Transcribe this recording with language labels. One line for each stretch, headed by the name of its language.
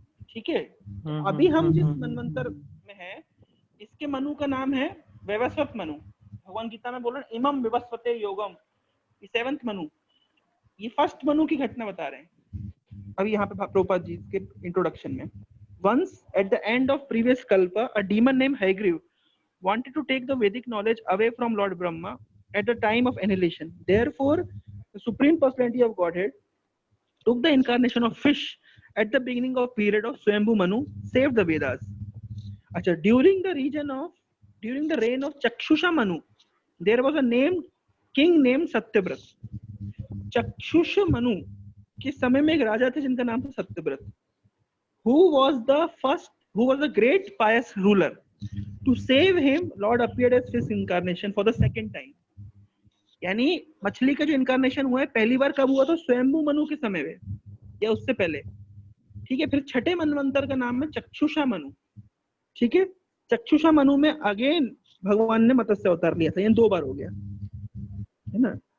Hindi: ठीक है, अभी हम जिस मनवंतर में है, इसके मनु का नाम है वैवस्वत मनु। भगवान गीता में बोल रहे
Sanskrit: इमम विवस्वते योगम,
Hindi: ये 7th मनु। ये फर्स्ट मनु की घटना बता रहे हैं अभी यहाँ पे प्रभुपाद जी के इंट्रोडक्शन में।
English: once at the end of previous kalpa, a demon named Hygriv wanted to take the Vedic knowledge away from Lord Brahma at the time of annihilation. Therefore, the Supreme Personality of Godhead took the incarnation of fish at the beginning of period of Swayambhu Manu, saved the Vedas.
Hindi: Achha,
English: during the reign of Chakshusha Manu, there was a king named Satyavrat.
Hindi: Chakshusha Manu के समय में एक राजा थे जिनका नाम था Satyavrat,
English: who was the great pious ruler. To save him, Lord appeared as fish incarnation for the second time.
Hindi: यानी मछली का जो इनकारनेशन हुआ है पहली बार कब हुआ था? स्वयंभू मनु के समय में या उससे पहले, ठीक है। फिर छठे मनवंतर का नाम है चक्षुषा मनु, ठीक है। चक्षुषा मनु में अगेन भगवान ने मत्स्य अवतार लिया था, ये 2 बार हो गया, है ना।